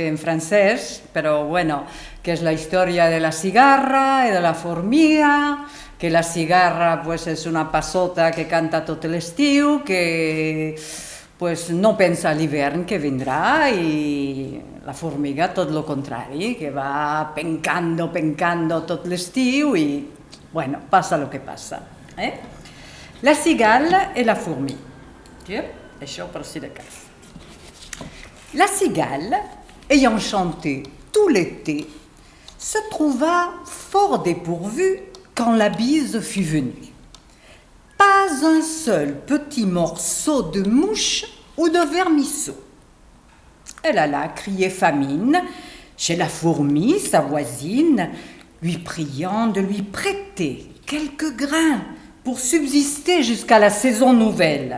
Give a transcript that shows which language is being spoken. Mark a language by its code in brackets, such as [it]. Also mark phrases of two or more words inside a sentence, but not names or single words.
[ca] en francès, però bueno, que és la història de la cigarra i de la formiga, que la cigarra pues, és una passota que canta tot l'estiu, que pues, no pensa a l'hivern que vindrà, i la formiga tot el contrari, que va pencando tot l'estiu i bueno, passa el que passa. [fr] La cigale et la fourmi. [ca] Això per si de cas. [fr] La cigale, ayant chanté tout l'été, se trouva fort dépourvue quand la bise fut venue. Pas un seul petit morceau de mouche ou de vermisseau. Elle alla crier famine chez la fourmi, sa voisine, lui priant de lui prêter quelques grains pour subsister jusqu'à la saison nouvelle.